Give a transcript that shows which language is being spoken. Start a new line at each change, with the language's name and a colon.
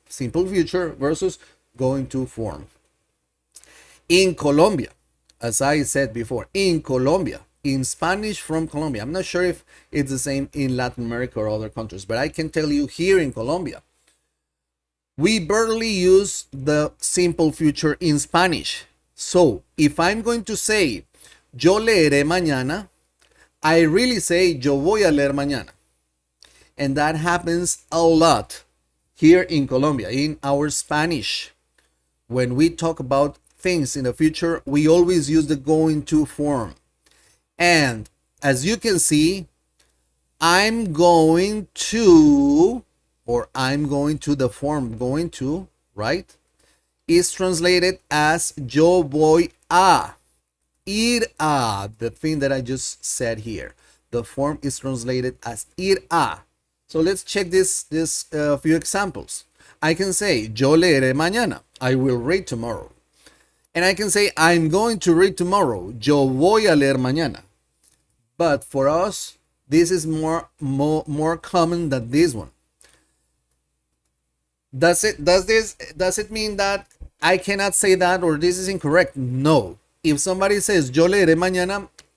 English: Simple future versus going to form. In Colombia, as I said before, in Colombia, in Spanish from Colombia, I'm not sure if it's the same in Latin America or other countries, but I can tell you here in Colombia, we barely use the simple future in Spanish. So if I'm going to say
Spanish: yo leeré mañana,
English: I really say
Spanish: yo voy a leer mañana.
English: And that happens a lot here in Colombia, in our Spanish. When we talk about things in the future, we always use the going to form. And as you can see, I'm going to, or I'm going to, the form going to, right, is translated as
Spanish: yo voy a. Ir a,
English: the thing that I just said here. The form is translated as
Spanish: ir a.
English: So let's check this few examples. I can say
Spanish: yo leeré mañana.
English: I will read tomorrow. And I can say I'm going to read tomorrow.
Spanish: Yo voy a leer mañana.
English: But for us, this is more common than this one. Does it mean that I cannot say that or this is incorrect? No. If somebody says
Spanish: yo leeré mañana,